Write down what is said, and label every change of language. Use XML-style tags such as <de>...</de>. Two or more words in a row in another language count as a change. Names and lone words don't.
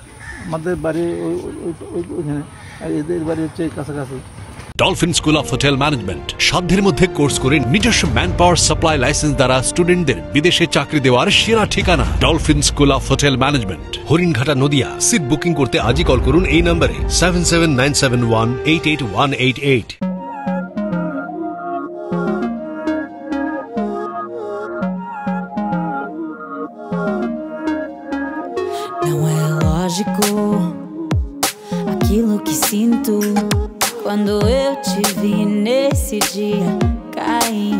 <bn>আমাদের বাড়ি ওইখানে, আর এদের বাড়ি হচ্ছে কাছাকাছি। ডলফিন স্কুল অফ হোটেল ম্যানেজমেন্ট সাধ্যের মধ্যে কোর্স করে নিজস্ব</bn> <en>man power supply license</en> <bn>দ্বারা স্টুডেন্টদের বিদেশে চাকরি দেওয়ার সেরা ঠিকানা। ডলফিন স্কুল অফ হোটেল ম্যানেজমেন্ট, হরিণঘাটা, নদিয়া।</bn> <en>seat booking</en> <bn>করতে আজই কল করুন এই নম্বরে 7797188188।</bn> <pt>Não é lógico aquilo que sinto quando eu te vi nesse dia cair.</pt>